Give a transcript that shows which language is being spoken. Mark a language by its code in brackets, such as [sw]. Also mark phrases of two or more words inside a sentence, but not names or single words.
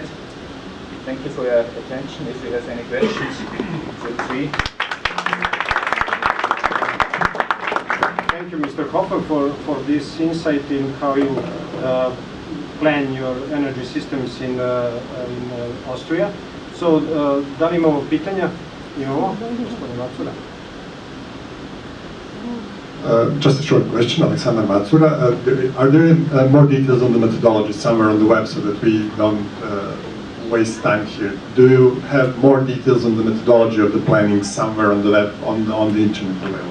[en] Thank you for your attention. If you have any questions, feel free. Thank you, Mr. Hofer, for this insight in how you plan your energy systems in Austria. So, [sr] da li imamo pitanja? Imamo, gospodin Macura. [en] Just a short question, Alexander Macura. Are there more details on the methodology somewhere on the web so that we don't waste time here. Do you have more details on the methodology of the planning somewhere on the web, on the internet available?